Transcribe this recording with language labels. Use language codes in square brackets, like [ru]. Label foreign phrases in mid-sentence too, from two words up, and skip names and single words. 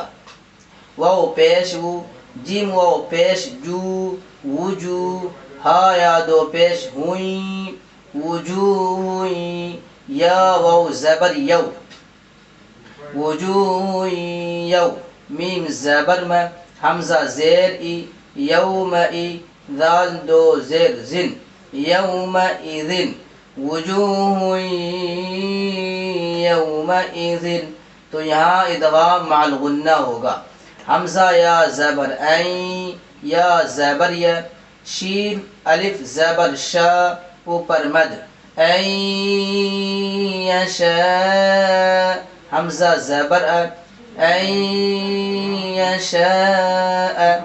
[ur] واو پیش وو، جیم واو پیش جو، وجو، ہا یا دو پیش ہوئیں، وجوہ، یا واو زبر یو، وجوہ یو، میم زبر میں، حمزہ زیر ای، یوم ای، ذال دو زیر زن، [ar] یوم اذن، وجوہ یوم اذن. [ur] تو یہاں [ar] ادغام مع الغنہ [ur] ہوگا. حمزہ یا زبر این، یا زبر یا، شین الف زبر شا، اوپر مد، [ar] این یشاء، [ur] حمزہ زبر ا، [ar] این یشاء.